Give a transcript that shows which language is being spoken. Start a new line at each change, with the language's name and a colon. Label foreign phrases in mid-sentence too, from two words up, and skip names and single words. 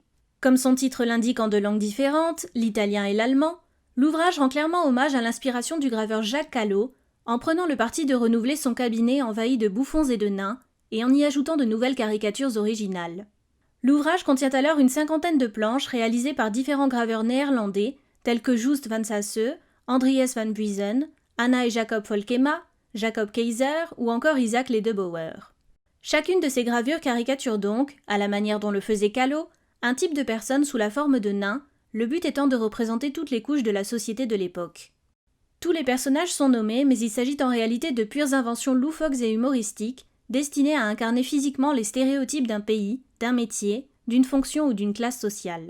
French: Comme son titre l'indique en 2 langues différentes, l'italien et l'allemand, l'ouvrage rend clairement hommage à l'inspiration du graveur Jacques Callot, en prenant le parti de renouveler son cabinet envahi de bouffons et de nains, et en y ajoutant de nouvelles caricatures originales. L'ouvrage contient alors une 50aine de planches réalisées par différents graveurs néerlandais, tels que Joost van Sasse, Andries van Buizen, Anna et Jacob Volkema, Jacob Keizer ou encore Isaac Ledebouwer. Chacune de ces gravures caricature donc, à la manière dont le faisait Callot, un type de personne sous la forme de nain, le but étant de représenter toutes les couches de la société de l'époque. Tous les personnages sont nommés, mais il s'agit en réalité de pures inventions loufoques et humoristiques, destinées à incarner physiquement les stéréotypes d'un pays, d'un métier, d'une fonction ou d'une classe sociale.